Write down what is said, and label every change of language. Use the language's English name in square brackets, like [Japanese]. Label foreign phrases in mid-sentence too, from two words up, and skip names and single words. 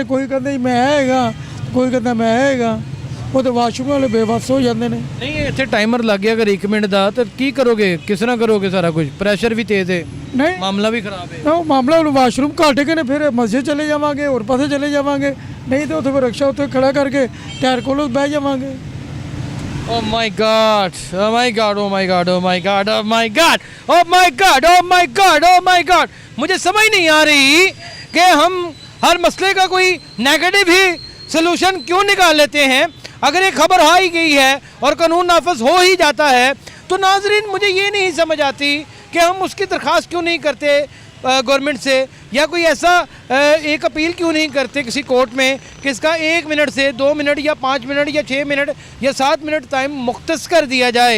[Punjabi] ਕੋਈ ਕਹਿੰਦਾ ਜੀ ਮੈਂ ਹੈਗਾ, ਕੋਈ ਕਹਿੰਦਾ ਮੈਂ ਹੈਗਾ। ਉਹ ਤਾਂ ਵਾਸ਼ਰੂਮ ਵਾਲੇ ਬੇਵੱਸ ਹੋ ਜਾਂਦੇ ਨੇ। ਨਹੀਂ ਇੱਥੇ ਟਾਈਮਰ ਲੱਗ ਗਿਆ ਅਗਰ 1 ਮਿੰਟ ਦਾ ਤਾਂ ਕੀ ਕਰੋਗੇ? ਕਿਸ ਤਰ੍ਹਾਂ ਕਰੋਗੇ? ਸਾਰਾ ਕੁਝ ਪ੍ਰੈਸ਼ਰ ਵੀ ਤੇਜ਼ ਹੈ, ਨਹੀਂ ਮਾਮਲਾ ਵੀ ਖਰਾਬ ਹੈ। ਉਹ ਮਾਮਲਾ ਹੁਣ ਵਾਸ਼ਰੂਮ ਘੱਟ ਕੇ ਨੇ, ਫਿਰ ਮਸਜਿਦ ਚਲੇ ਜਾਵਾਂਗੇ, ਹੋਰ ਪਾਸੇ ਚਲੇ ਜਾਵਾਂਗੇ। ਨਹੀਂ ਤਾਂ ਉੱਥੇ ਫਿਰ ਰਿਕਸ਼ਾ ਉੱਥੇ ਖੜਾ ਕਰਕੇ ਟਾਇਰ ਕੋਲ ਬਹਿ ਜਾਵਾਂਗੇ। [English] Oh my God! Oh my God! Oh my God! Oh my God! Oh my God! Oh my God! Oh my God! Oh my God! [Urdu] مجھے سمجھ نہیں آ رہی کہ ہم ہر مسئلے کا کوئی نیگیٹو ہی سلوشن کیوں نکال لیتے ہیں. اگر ایک خبر آ ہی گئی ہے اور قانون نافذ ہو ہی جاتا ہے تو ناظرین مجھے یہ نہیں سمجھ آتی کہ ہم اس کی درخواست کیوں نہیں کرتے گورنمنٹ سے، یا کوئی ایسا ایک اپیل کیوں نہیں کرتے کسی کورٹ میں کہ اس کا 1 منٹ سے 2 منٹ یا 5 منٹ یا 6 منٹ یا 7 منٹ ٹائم مختص کر دیا جائے.